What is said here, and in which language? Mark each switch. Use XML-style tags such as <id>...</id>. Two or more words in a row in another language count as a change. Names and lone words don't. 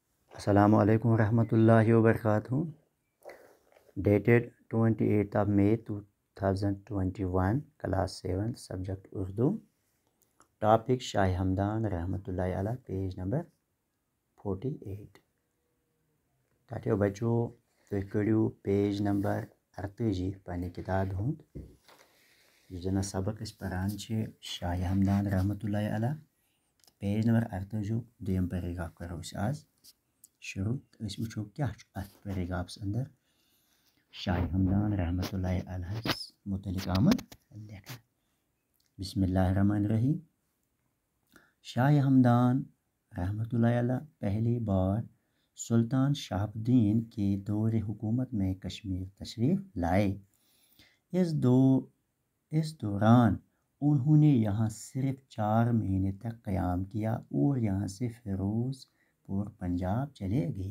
<ar>السلام علیکم ورحمۃ اللہ وبرکاتہ.</ar> <en>Dated 28th of May 2021, Class 7, Subject Urdu. Topic Shah Hamdan Rahmatullahi Allah, page number 48.</en> <ks>تاتیو بچو تُہۍ کٔڑِو</ks> <en>page number</en> <ks>48 پنٛنہِ کِتابہِ ہُنٛد یُس زَن سبق أسۍ پران چھِ شاہ ہمدان رحمتہ اللہ علیہ.</ks> <en>page number</en> <ks>48 دوٚیِم پیراگراف کرو أسۍ آز شروع. أسۍ وٕچھو کیٛاہ چھُ اَتھ پیراگرافَس اندر شاہ ہمدان رحمتہ اللہ علیہَس متعلق آمُت لیکھنہٕ.</ks> <ar>بسم اللہ الرحمن الرحیم.</ar> <ur>شاہ ہمدان رحمتہ اللہ علیہ پہلی بار سلطان شہاب الدین کے دور حکومت میں کشمیر تشریف لائے. اس دوران انہوں نے یہاں صرف 4 مہینے تک قیام کیا اور یہاں سے فیروز پور پنجاب چلے گئے.</ur>